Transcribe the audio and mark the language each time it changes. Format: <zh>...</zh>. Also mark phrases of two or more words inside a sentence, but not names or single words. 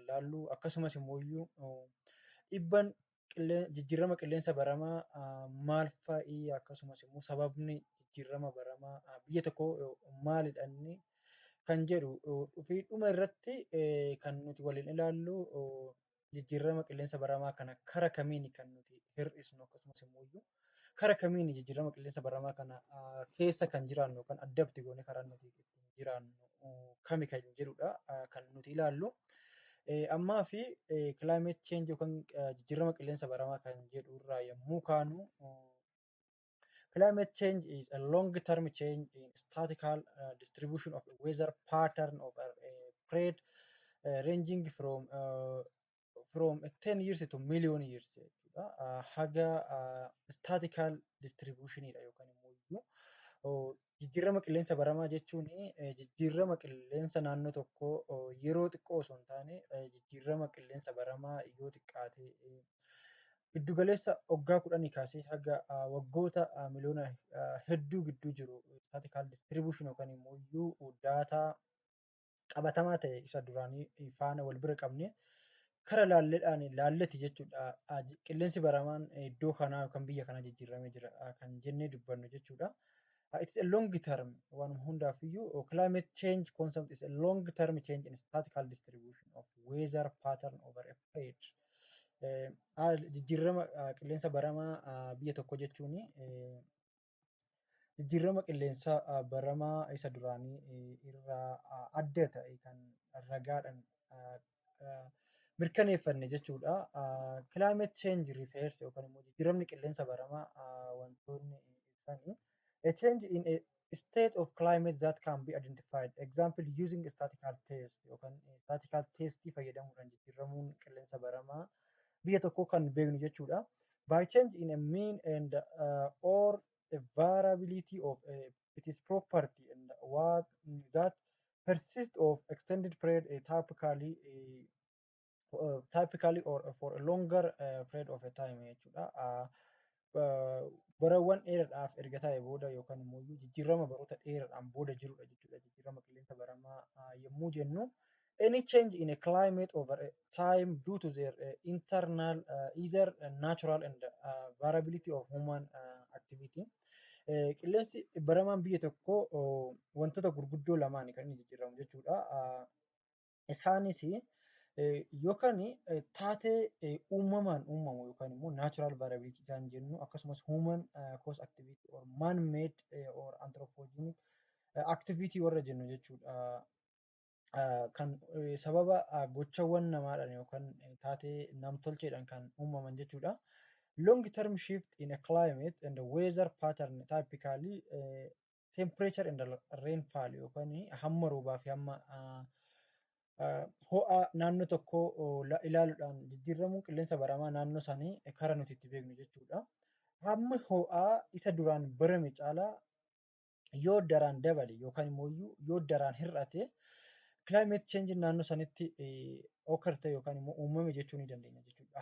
<om>ilaallu akkasumas immoo dhiibbaan jijjiirama qilleensa baramaa maal fa'i akkasumas immoo sababni jijjiirama baramaa biyya tokko maalidha inni kan jedhu fi dhuma irratti kan nuti waliin ilaallu jijjiirama qilleensa baramaa kana kara kamiin kan nuti hir'isnu akkasumas immoo kara kamiin jijjiirama qilleensa baramaa kana keessa kan jiraannu kan addatti goone karaa nuti ittiin jiraannu kami kan jedhudha kan nuti ilaallu. Ammaa fi</om> <en>climate change</en> <om>yookaan jijjiirama qilleensa baramaa kan jedhu irraa yommuu kaanu</om> <en>climate change is a long-term change in statistical distribution of weather pattern over a period ranging from 10 years to million years</en> <om>jechuudha. Haga</om> <en>statistical distribution</en> <om>dha yookaan immoo jijjiirama qilleensa baramaa jechuun jijjiirama qilleensa naannoo tokkoo yeroo xiqqoo osoo hin taane jijjiirama qilleensa baramaa yoo xiqqaate giddugaleessa waggaa 10 kaasee haga waggoota miliyoona hedduu gidduu jiru</om> <en>statistical distribution</en> <om>yookaan immoo daataa qabatamaa ta'e isa duraanii faana wal bira qabne kara laalleti jechuudha. Qilleensi baramaan iddoo kanaa yookaan biyya kanaa jijjiiramee jira kan jennee dubbannu jechuudha.</om> <en>It's a long term one hundaafuu climate change concept is a long term change in statistical distribution of weather pattern over a period.</en> <om>Jijjiirama qilleensa baramaa biyya tokko jechuun jijjiirama qilleensa baramaa isa duraanii irraa adda ta'e kan ragaadhaan mirkaneeffanne jechuudha.</om> <en>Climate change refers</en> <om>yookaan immoo jijjiiramni qilleensa baramaa wantoonni ibsanii</om> <en>a change in a state of climate that can be identified. Example using statistical test</en> <om>yookaan</om> <en>statistical testii</en> <om>fayyadamuudhaan jijjiiramuun qilleensa baramaa biyya tokko kan beeknu jechuudha.</om> <en>By change in a mean and or a variability of its property and what that persist of extended period typically or for a longer period of a time jechuudha.</en> <om>Barawwan dheeraadhaaf erga ta'e booda yookaan immoo jijjiirama baroota dheeraadhaan booda jirudha jechuudha. Jijjiirama qilleensa baramaa yommuu jennu</om> <en>any change in a climate over a time due to their internal either natural and variability of human activity.</en> <om>Qilleensi baramaan biyya tokko wantoota gurguddoo lamaan kan inni jijjiiramu jechuudha. Isaanis yookaan taatee uumamaan uumamu yookaan immoo</om> <en>natural variability</en> <om>isaan jennu akkasumas</om> <en>human cause activity or man made or anthropogenic activity</en> <om>warra jennu jechuudha. Kan sababa gochawwan namaadhaan yookaan taatee namtolcheedhaan kan uumaman jechuudha.</om> <en>Long term shift in a climate and the weather pattern typically temperature and rainfall</en> <om>yookaan hamma roobaa fi hamma ho'a naannoo tokko ilaaluudhaan jijjiiramuun qilleensa baramaa naannoo sanii karaa nuti itti beeknu jechuudha. Hammi ho'aa isa duraan barame caalaa yoo daraan dabale yookaan immoo yoo daraan hir'ate</om> <en>climate change</en> <om>naannoo sanitti occur yookaan immoo uumame jechuu ni dandeenya jechuudha.</om>